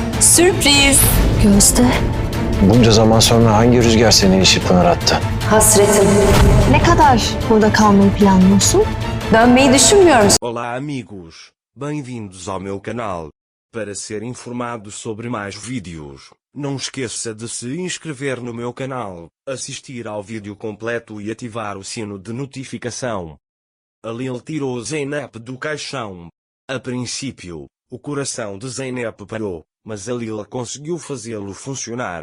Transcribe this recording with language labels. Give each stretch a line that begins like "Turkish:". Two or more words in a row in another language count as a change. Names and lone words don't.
Turkish: Sürpriz. Gözde. Bunca zaman sonra hangi rüzgar seni işi Pınar attı? Hasretim. Ne kadar burada kalmayı planlıyorsun? Dönmeyi düşünmüyor musun?
Portuguese: Olá amigos, bem-vindos ao meu canal. Para ser informado sobre mais vídeos, não esqueça de se inscrever no meu canal, assistir ao vídeo completo e ativar o sino de notificação. Alil tirou Zeynep do caixão. A princípio, o coração de Zeynep parou, mas Alil conseguiu fazê-lo funcionar.